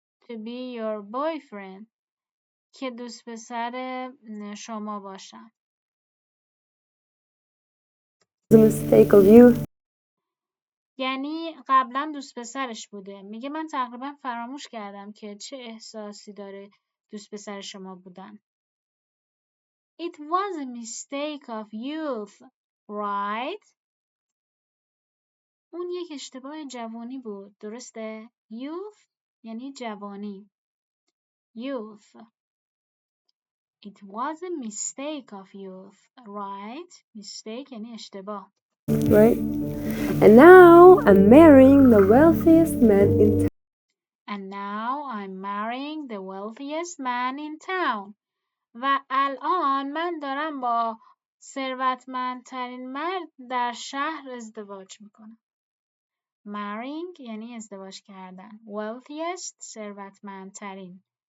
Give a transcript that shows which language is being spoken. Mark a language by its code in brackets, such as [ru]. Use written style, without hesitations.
[en] to be your boyfriend [fa] که دوست پسر شما باشم. [en] It was a mistake of you. [fa] یعنی قبلا دوست پسرش بوده. میگه من تقریبا فراموش کردم که چه احساسی داره دوست پسر شما بودن. [en] It was a mistake of youth, right? [fa] اون یک اشتباه جوانی بود. درسته؟ Youth یعنی جوانی. [en] Youth. It was a mistake of youth, right? [fa] Mistake یعنی اشتباه. [en] Right? And now I'm marrying the wealthiest man in town. And now I'm marrying the wealthiest man in town. [fa] و الان من دارم با ثروتمندترین مرد در شهر ازدواج میکنم. Marrying یعنی ازدواج کردن. Wealthiest ثروتمندترین.